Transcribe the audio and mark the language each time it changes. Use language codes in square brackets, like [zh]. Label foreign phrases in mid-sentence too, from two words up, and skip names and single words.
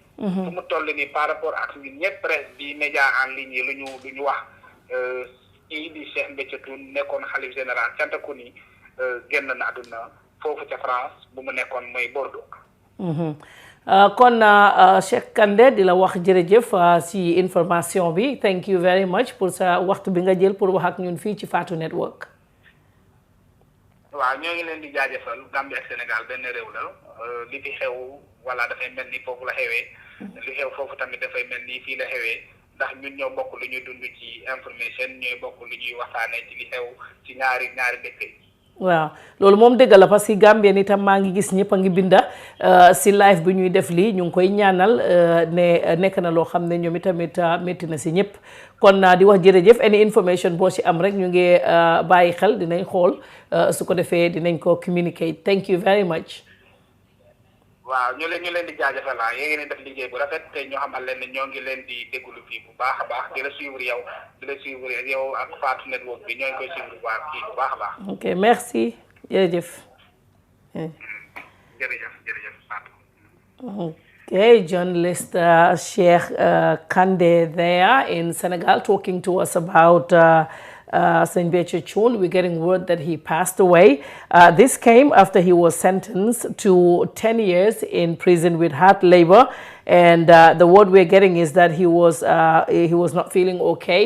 [wo] fu mu toll nii [fr] par rapport [wo] ak ñun ñëpp presse bi [fr] média en ligne [wo] yi lu ñu wax kii di Cheikh Béthio Thioune nekkoon xalif général Thiantacoune yi génn na àdduna foofu ca France bu mu nekkoon mooy Bordeaux. kon Cheikh Kandeh di la wax jërëjëf si information bi [en] thank you very much [wo] pour sa waxtu bi nga jël pour wax ak ñun fii ci Fatou Network. waaw ñoo ngi leen di jaajëfal Gambie ak Sénégal benn réew la li fi xew wala dafay mel ni foofu la xewee li xew foofu tamit dafay mel ni fii la xewee ndax ñun ñoo bokk lu ñuy dund ci information ñooy bokk lu ñuy waxtaanee ci li xew ci ñaari dëkk yi. waaw loolu moom dëgg la parce que Gambien itam maa ngi gis ñëpp a ngi binda si live bi ñuy def lii ñu ngi koy ñaanal ne nekk na loo xam ne ñoom itamit métti na si ñëpp kon di wax jërëjëf any information boo si am rek ñu ngi bàyyi xel dinañ xool su ko defee dinañ ko communicate [en] thank you very much. [wo] waaw ñu leen di jaajëfal yéen ngi def liggéey bu rafet te ñoo xamal leen ne ñoo ngi leen di déglu fii bu baax a baax di la suivre yow ak Fatou Network bi ñoo ngi koy suivre bu baax a baax. ok merci jërëjëf. jërëjëf Fatou. [en] Okay, journalist Cheikh Kandeh there in Senegal talking to us about Sëñ Béthio Thioune. We're getting word that he passed away. This came after he was sentenced to 10 years in prison with hard labor. And the word we're getting is that he was not feeling okay.